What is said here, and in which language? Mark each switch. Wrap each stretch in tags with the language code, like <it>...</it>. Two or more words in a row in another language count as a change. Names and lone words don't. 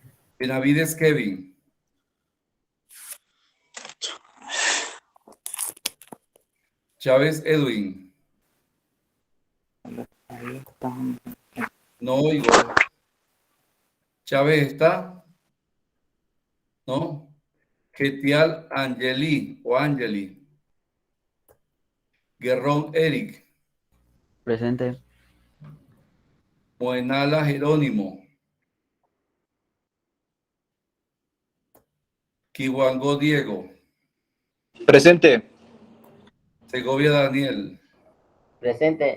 <es>Benavides Kevin. Chávez Edwin. No oigo. Chávez está. ¿No? Getial Angeli o Angeli. Guerrón Eric. Presente. Moenala Jerónimo. Kiwango Diego. Presente. Segovia Daniel. Presente.</es>